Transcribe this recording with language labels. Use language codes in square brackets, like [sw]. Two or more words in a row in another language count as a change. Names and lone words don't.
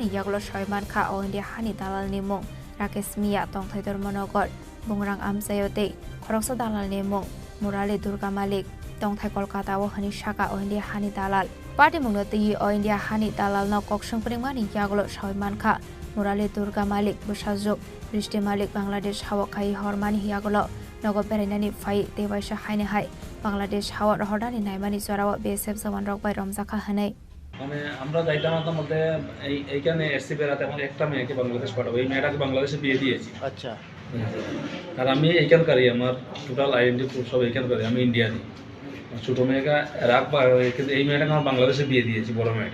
[trp] yagolo Soiman Kha o India hani dalal ni mung Rakesh Mia tongthai Dharmanagar bungrang amsayote khoroksa dalal ni mung Murali Durga Malik Tongthai Kolkata o hani shaka o India hani dalal party mungno ti o India hani dalal no koksung pringmani yagolo Soiman Kha Murali Durga Malik Busajok Rishti Malik Bangladesh hawa khai hormani yagolo nogo berenani fai dewaisha haine hai Bangladesh hawa rohodani naimani sorawa BSF jawan rok bai romjaka hanai [bn] মানে আমরা যাইতাম না মধ্যে এইখানে এসসি বেরাতে আমার একটা মেয়েকে বাংলাদেশ পাঠাবো এই মেয়েটাকে বাংলাদেশে বিয়ে দিয়েছি আচ্ছা আর আমি এইখানকারই আমার [en] total identity proof [bn] সব এইখানকারই আমি ইন্ডিয়ানই ছোটো মেয়েকে রাখবা কিন্তু এই মেয়েটাকে আমার বাংলাদেশে বিয়ে দিয়েছি বড় মেয়েটা